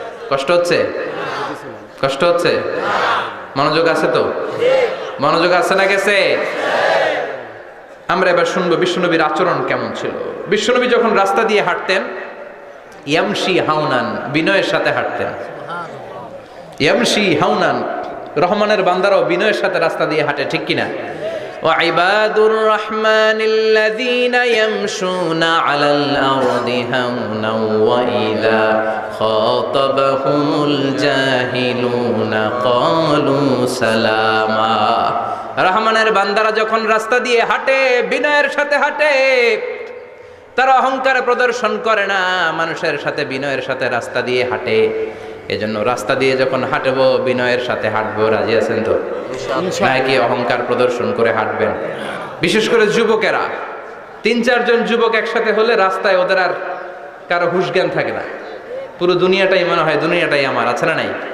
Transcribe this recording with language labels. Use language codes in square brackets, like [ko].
[bn] কষ্ট হচ্ছে? কষ্ট হচ্ছে? মনোযোগ আছে তো? মনোযোগ আছে না গেছে? আমরা এবার শুনবো বিশ্বনবীর আচরণ কেমন ছিল। বিশ্বনবী যখন রাস্তা দিয়ে হাঁটতেন, [ar] ইয়ামশি হাউনান, [bn] বিনয়ের সাথে হাঁটতেন। [ar] ইয়ামশি হাউনান, [bn] রহমানের বান্দারাও বিনয়ের সাথে রাস্তা দিয়ে হাঁটে, ঠিক কিনা? [ar] وعباد الرحمن الذين يمشون على الأرض هونا وإذا خاطبهم الجاهلون قالوا سلاما। [bn] রহমানের বান্দারা যখন রাস্তা দিয়ে হাঁটে, বিনয়ের সাথে হাঁটে, তারা অহংকার প্রদর্শন করে না, মানুষের সাথে বিনয়ের সাথে রাস্তা দিয়ে হাঁটে। এজন্য রাস্তা দিয়ে যখন হাঁটবো বিনয়ের সাথে হাঁটবো, রাজি আছেন তো? নাকি অহংকার প্রদর্শন করে হাঁটবেন? বিশেষ করে যুবকেরা, 3-4 জন যুবক একসাথে হলে রাস্তায় ওদের আর কারো হুঁশ জ্ঞান থাকে না, পুরো দুনিয়াটাই মনে হয় দুনিয়াটাই আমার, আছে না নাই?